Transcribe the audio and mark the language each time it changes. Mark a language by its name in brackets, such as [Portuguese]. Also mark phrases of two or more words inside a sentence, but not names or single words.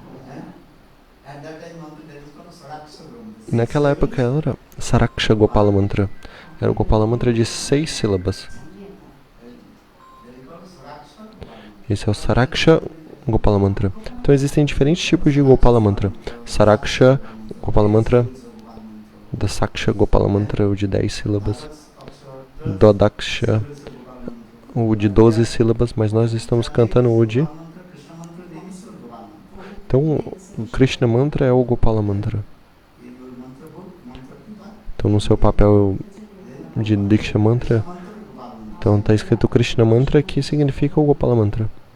[Portuguese] E naquela época era Saraksha Gopala Mantra. Era o Gopala Mantra de 6 sílabas. Esse é o Saraksha Gopala Mantra. Então existem diferentes tipos de Gopala Mantra. Saraksha Gopala Mantra, da Saksha Gopala Mantra, o de 10 sílabas. Dodaksha, o de 12 sílabas, mas nós estamos cantando o de... Então, o Krishna Mantra é o Gopala Mantra. Então, no seu papel de Diksha Mantra, então está escrito Krishna Mantra, que significa o Gopala Mantra.